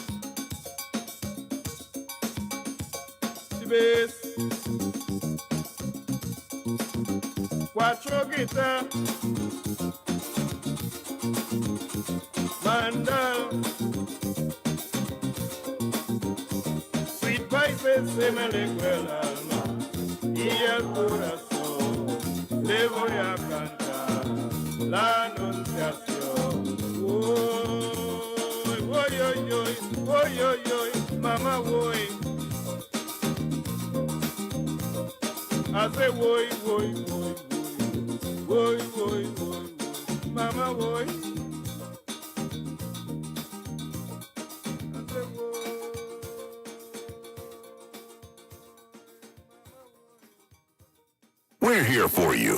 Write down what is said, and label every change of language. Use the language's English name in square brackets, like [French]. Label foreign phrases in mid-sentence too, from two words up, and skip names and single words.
[English] the bass, quattro guitar, mandal, sweet voices [Spanish] se me alegra el alma y el corazón. Le voy a cantar la anunciación. Oy, oy, oy, oy, oy, oy, oy, mama, oy. [English] I say, oy, oy, oy. Boy, boy, boy, mama, boy. We're here for you.